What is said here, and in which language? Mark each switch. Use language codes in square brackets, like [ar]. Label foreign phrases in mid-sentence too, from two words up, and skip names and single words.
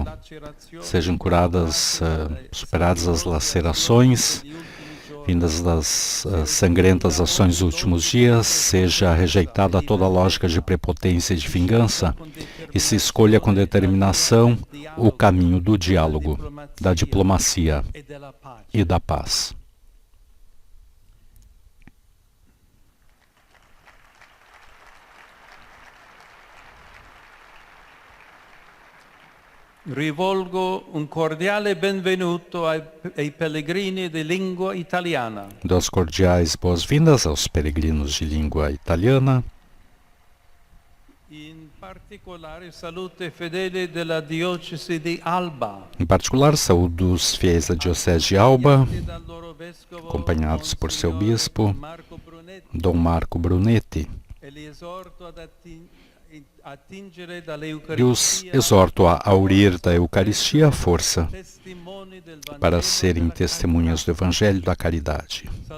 [pt] Sejam curadas, superadas as lacerações vindas das sangrentas ações dos últimos dias. Seja rejeitada toda a lógica de prepotência e de vingança e se escolha com determinação o caminho do diálogo, da diplomacia e da paz. [it] Rivolgo un cordiale benvenuto ai pellegrini di lingua italiana. [pt] Duas cordiais boas-vindas aos peregrinos de língua italiana. [it] In particolare saluto i fedeli della diocesi di Alba. [pt] Em particular, saúdo os fiéis da diocese de Alba, acompanhados por seu bispo, Dom Marco Brunetti. E os exorto a aurir da Eucaristia a força para serem testemunhas do Evangelho da caridade.